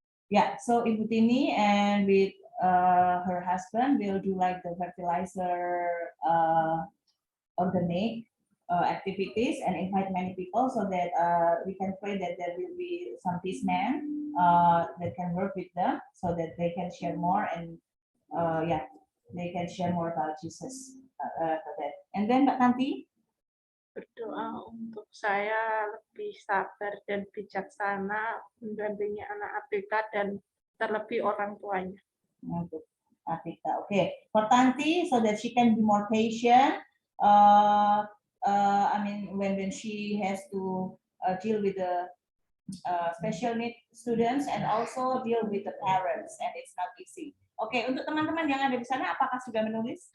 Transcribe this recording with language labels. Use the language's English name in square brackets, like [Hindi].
[English] Yeah, so Ibu Tini and with her husband will do like the fertilizer organic activities and invite many people so that we can pray that there will be some peacemen that can work with them so that they can share more and yeah, they can share more about Jesus for that. And then Mbak Tanti? [Indonesian] Berdoa untuk saya lebih sabar dan bijaksana mendampingi anak ABK dan terlebih orang tuanya. Untuk Afrika, okay. [English] For Tanti, so that she can be more patient. I mean, when she has to deal with the special need students and also deal with the parents, and it's not easy. [Indonesian] Okay, untuk teman-teman yang ada di sana, apakah sudah menulis?